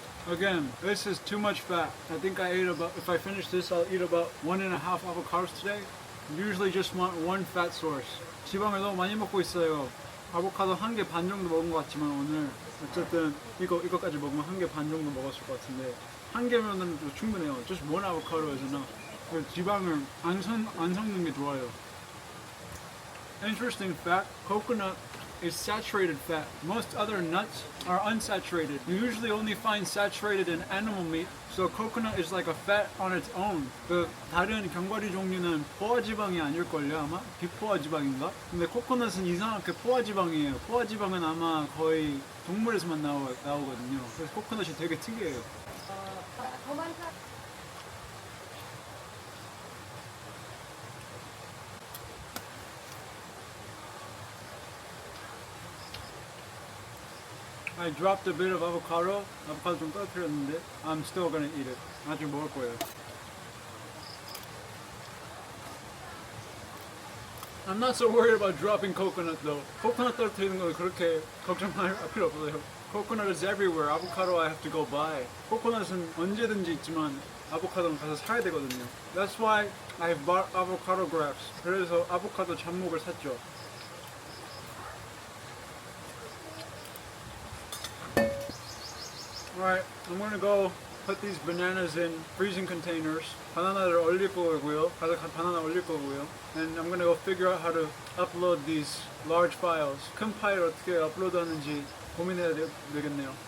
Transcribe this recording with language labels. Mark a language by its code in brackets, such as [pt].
[en] Again, this is too much fat. I think if I finish this, I'll eat about 1.5 avocados today. Usually just want one fat source. [ko] 지방을 너무 많이 먹고 있어요. 아보카도 1개 반 정도 먹은 것 같지만 오늘 어쨌든 이거까지 먹으면 1개 반 정도 먹었을 것 같은데 1개면은 충분해요. [en] Just one avocado is enough. [ko] 지방을 안 섞는 게 좋아요. [en] Interesting fact, coconut is saturated fat. Most other nuts are unsaturated. You usually only find saturated in animal meat, so coconut is like a fat on its own. [ko] 그 다른 견과류 종류는 포화지방이 아닐걸요 아마? 비포화지방인가? 근데 코코넛은 이상하게 포화지방이에요. 포화지방은 아마 거의 동물에서만 나오거든요. 그래서 코코넛이 되게 특이해요. [en] I dropped a bit of avocado. [ko] 아보카도 좀 떨어뜨렸는데 [en] I'm still gonna eat it. [ko] 나중에 먹을 거예요. [en] I'm not so worried about dropping coconut though. [ko] 코코넛 떨어뜨리는 건 그렇게 걱정할 필요 없어요. [en] Coconut is everywhere. Avocado I have to go buy. [ko] 코코넛은 언제든지 있지만 아보카도는 가서 사야 되거든요. [en] That's why I bought avocado grafts. [ko] 그래서 아보카도 잡목을 샀죠. [en] Alright, I'm gonna go put these bananas in freezing containers. [ko] 바나나를 얼릴 거고요. 가서 바나나 얼릴 거고요. [en] And I'm gonna go figure out how to upload these large files. [ko] 큰 파일 어떻게 업로드하는지 고민해야 되겠네요.